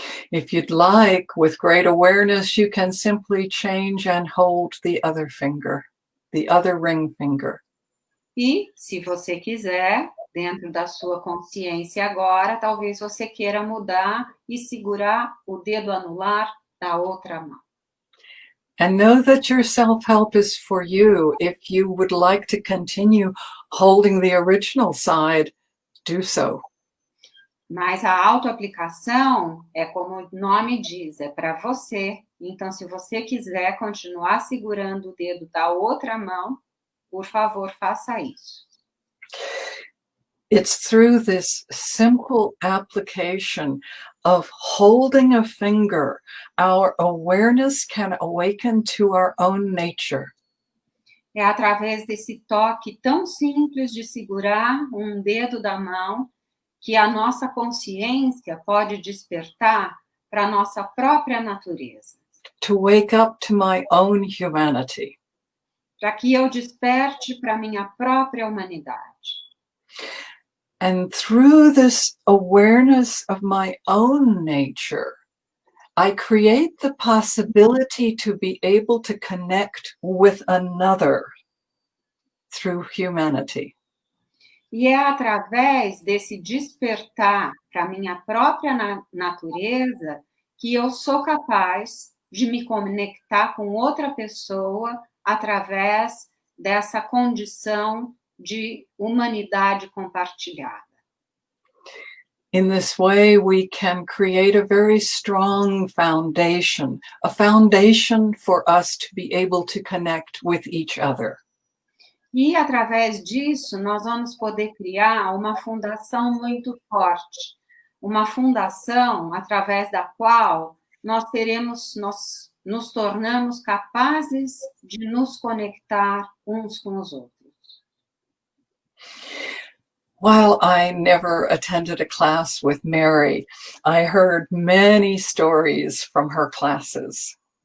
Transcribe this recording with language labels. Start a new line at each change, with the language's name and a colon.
English: If you'd like, with great awareness, you can simply change and hold the other finger, the other ring finger.
Portuguese: E, se você quiser, dentro da sua consciência agora, talvez você queira mudar e segurar o dedo anular da outra mão.
English: And know that your self-help is for you. If you would like to continue holding the original side, do so.
Portuguese: Mas a autoaplicação é como o nome diz, é para você. Então, se você quiser continuar segurando o dedo da outra mão, por favor, faça isso.
English: It's through this simple application of holding a finger, our awareness can awaken to our own nature.
Portuguese: É através desse toque tão simples de segurar um dedo da mão que a nossa consciência pode despertar para a nossa própria natureza.
English: To wake up to my own humanity.
Portuguese: Para que eu desperte para a minha própria humanidade.
English: And through this awareness of my own nature, I create the possibility to be able to connect with another through humanity.
Portuguese: E é através desse despertar para a minha própria natureza que eu sou capaz de me conectar com outra pessoa através dessa condição de humanidade compartilhada.
English: In this way, we can create a very strong foundation, a foundation for us to be able to connect with each other.
Portuguese: E, através disso, nós vamos poder criar uma fundação muito forte, uma fundação através da qual nós nos tornamos capazes de nos conectar uns com os outros.
English: While I never attended a class with Mary, I heard many stories from her classes.